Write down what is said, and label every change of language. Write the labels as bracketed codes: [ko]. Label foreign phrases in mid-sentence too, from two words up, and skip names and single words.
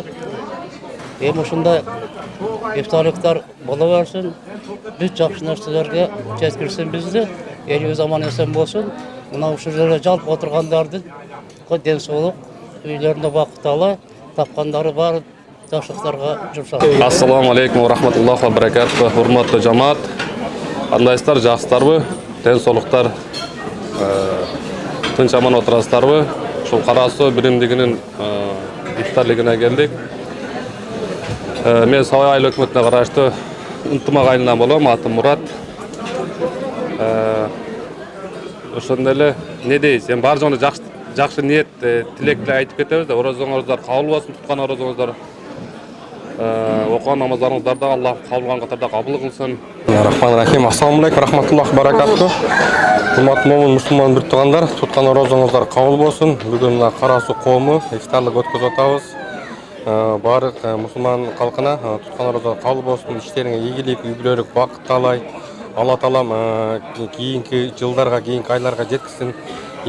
[ky] Эми ушундай ифтарлыктар боло берсин. Бүт жакшы нерселерге жеткирсин бизди. Элибиз аман эсен болсун. Мына ушул жерде жалпы отургандардын ден соолук, үйлөрүндө бакыт ала, тапкандары бар жашыктарга жумшалат. [ar] السلام عليكم ورحمة الله وبركاته. [ky] Урматтуу жамаат, кандайсыздар, жакшысыздарбы? Ден соолуктар, тынч аман отурасыздарбы? Ушул Кара Суу биримдигинин ифтарлыгына келдик. Мен Сабай айыл өкмөтүнө караштуу ынтымак айылынан болом, атым Мурат. Ошондой эле не дейсиз, эми баары жолу жакшы ниет, тилек айтып кетебиз да, орозоңуздар кабыл болсун, туткан орозоңуздар. Окуган намаздарыңыздарды Аллах кабыл кылган катарда кабыл кылсын. [ar] رحمن رحيم. السلام عليكم، رحمة الله بركاته. [ky] Урматтуу момун мусулман бир туугандар, туткан орозоңуздар кабыл болсун. Бүгүн мына Кара Суу коому ифтарлык өткөзүп атабыз. Баардык мусулман калкына туткан орозо кабыл болсун, иштериңе ийгилик, үй-бүлөлүк бакыт таалай. Алла таалам кийинки жылдарга, кийинки айларга жеткизсин.